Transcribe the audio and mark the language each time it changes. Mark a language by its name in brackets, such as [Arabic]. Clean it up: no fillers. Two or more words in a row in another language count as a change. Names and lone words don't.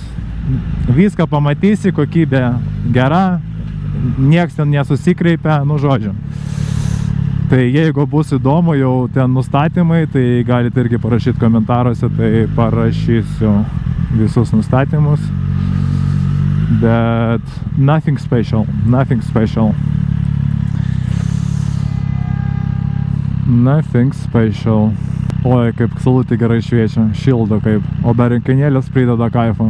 [Lithuanian] Viską pamatysi, kokybė gera. Nieks ten nesusikreipia, nu žodžiu. Tai jeigu bus įdomu jau ten nustatymai, tai galite irgi parašyti komentaruose, tai parašysiu visus nustatymus. [English] Bet nothing special, nothing special. Nothing special. [Lithuanian] Oi, kaip saulutė gerai šviečia, šildo kaip. O dar rankenėlės prideda kaifą.